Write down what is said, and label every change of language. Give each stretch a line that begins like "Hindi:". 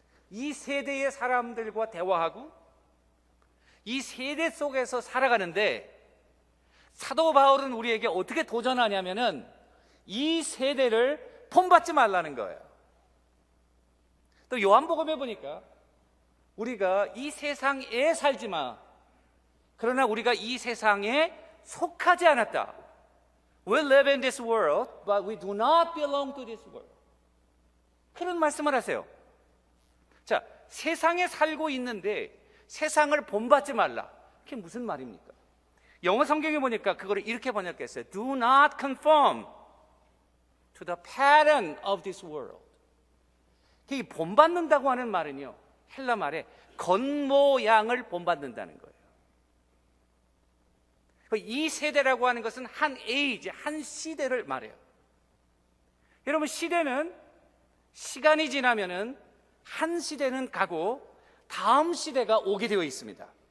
Korean: 이 세대의 사람들과 대화하고 이 세대 속에서 살아가는데 사도 바울은 우리에게 어떻게 도전하냐면은 이 세대를 본받지 말라는 거예요. 또 요한복음에 보니까 우리가 이 세상에 살지 마. 그러나 우리가 이 세상에 속하지 않았다.
English: We live in this world, but we do not belong to this world.
Korean: 그런 말씀을 하세요. 자, 세상에 살고 있는데 세상을 본받지 말라. 그게 무슨 말입니까? 영어 성경에 보니까 그거를 이렇게 번역했어요.
English: Do not conform to the pattern of this world.
Korean: 이 본받는다고 하는 말은요, 헬라 말에 겉모양을 본받는다는 거예요. 이 세대라고 하는 것은 한 에이지, 한 시대를 말해요. 여러분, 시대는 시간이 지나면은 한 시대는 가고 다음 시대가 오게 되어 있습니다.